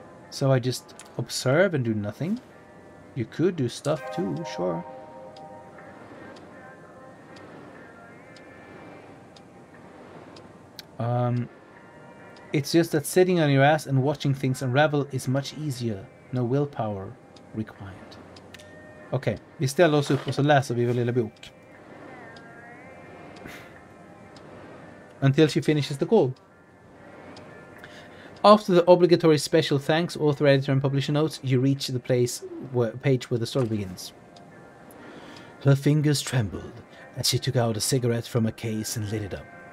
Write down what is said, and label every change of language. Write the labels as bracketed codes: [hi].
[en] So I just observe and do nothing? You could do stuff too, sure. It's just that sitting on your ass and watching things unravel is much easier. No willpower required. [sv] Okej, vi ställer oss upp och så läser vi vår lilla bok. [en] Until she finishes the call. After the obligatory special thanks, author, editor, and publisher notes, you reach the page where the story begins. Her fingers trembled as she took out a cigarette from a case and lit it up.